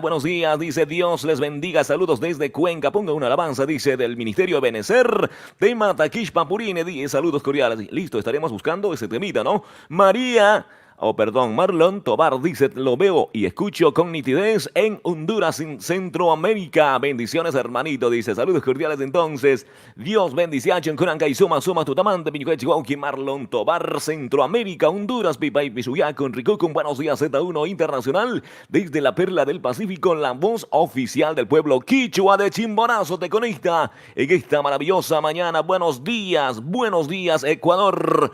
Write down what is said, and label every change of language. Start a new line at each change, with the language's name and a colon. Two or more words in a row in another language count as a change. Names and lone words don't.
Spanish: Buenos días, dice, Dios les bendiga, saludos desde Cuenca. Ponga una alabanza, dice, del Ministerio de Benecer de Mataquishpa Purine. Dice, saludos cordiales. Listo, estaremos buscando ese temita, ¿no? Marlon Tobar dice, lo veo y escucho con nitidez en Honduras, en Centroamérica. Bendiciones, hermanito, dice, saludos cordiales entonces. Dios bendice a Chencuranca y
Quechua: suma tutamante,
Spanish: Piñuquechihuauqui, Marlon Tobar, Centroamérica, Honduras, Pipa y Pisuyaco, Ricucum. Buenos días, Z1 Internacional, desde la Perla del Pacífico, la voz oficial del pueblo quichua de Chimborazo te conecta en esta maravillosa mañana. Buenos días, Ecuador.